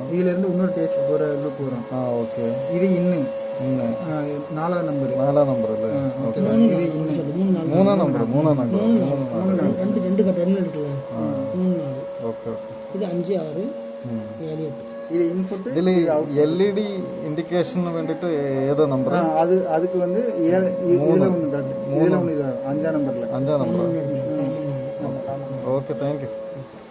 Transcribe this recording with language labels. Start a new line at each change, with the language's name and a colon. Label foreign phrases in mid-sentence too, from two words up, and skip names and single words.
Tamil: இதிலேருந்து இன்னொரு டேஸ்ட் போகிற லூப் வரும். ஓகே. இது இன்னும் 4ஆவது நம்பர். 4ஆம் நம்பர் இல்லை. ஓகே. இது இன்னும் 3ஆம் நம்பர். 3ஆம் நம்பர். 2 டெர்மினல் இருக்குல்ல. ஓகே ஓகே. இது 5 6 7 8. இது இன்புட்
Malayalam: ഇതിൽ
English: LED indication
Malayalam: വേണ്ടിയിട്ട് ഏതാ നമ്പർ?
Tamil: அது அதுக்கு வந்து இதுல ஒன்று காட்டு, இதுல ஒன்று, 5ஆம் நம்பர்ல.
Malayalam: 5ஆം നമ്പർ. ഓക്കെ,
English: thank you.